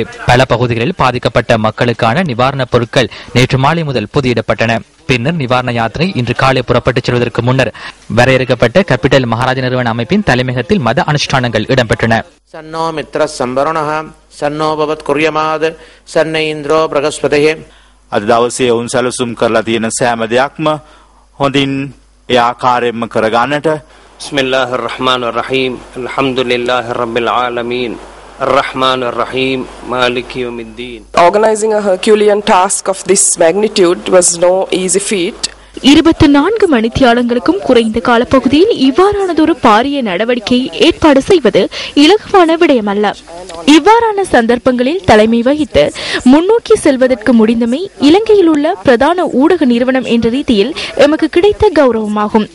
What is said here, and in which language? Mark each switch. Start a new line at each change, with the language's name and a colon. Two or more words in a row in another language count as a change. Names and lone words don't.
Tamil: பல பகுதிகளில் பாதிக்கப்பட்ட மக்களுக்கான நிவாரணப் பொருட்கள் நேற்று மாலை முதல் பொதியிடப்பட்டன. பின்னர் நிவாரண யாத்திரை இன்று காலை புறப்பட்டுச் செல்வதற்கு முன்னர் வரையறுக்கப்பட்ட கேபிட்டல் மகாராஜா நிறுவன அமைப்பின் தலைமையகத்தில் மத அனுஷ்டானங்கள் இடம்பெற்றன.
Sanskrit: शं नो मित्रः शं वरुणः शं नो भवत्वर्यमा शं न इन्द्रो बृहस्पतिः.
Sinhala: අද දවසේ වුන් සැලසුම් කරලා තියෙන සෑම දෙයක්ම හොඳින් ඒ ආකාරයෙන්ම කරගන්නට.
Arabic: بسم الله الرحمن الرحيم. الحمد لله رب العالمين. الرحمن الرحيم مالك يوم الدين.
English: Organizing a Herculean task of this magnitude was no easy feat.
Tamil: 24 மணித்தியாலங்களுக்கும் குறைந்த காலப்பகுதியில் இவ்வாறானதொரு பாரிய நடவடிக்கையை ஏற்பாடு செய்வது இலகுவான விடயமல்ல. இவ்வாறான சந்தர்ப்பங்களில் தலைமை வகித்து முன்னோக்கி செல்வதற்கு முடிந்தமை இலங்கையில் உள்ள பிரதான ஊடக நிறுவனம் என்ற ரீதியில் எமக்கு கிடைத்த கௌரவமாகும்.